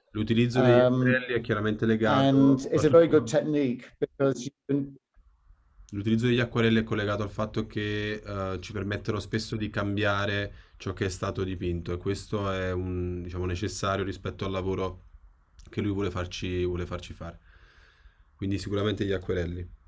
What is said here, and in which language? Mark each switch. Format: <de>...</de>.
<it>L'utilizzo degli acquerelli è chiaramente legato.</it> <en>And it's a very good technique because you can.</en> <it>L'utilizzo degli acquerelli è collegato al fatto che ci permettono spesso di cambiare ciò che è stato dipinto, e questo è necessario rispetto al lavoro che lui vuole farci fare. Quindi sicuramente gli acquerelli.</it>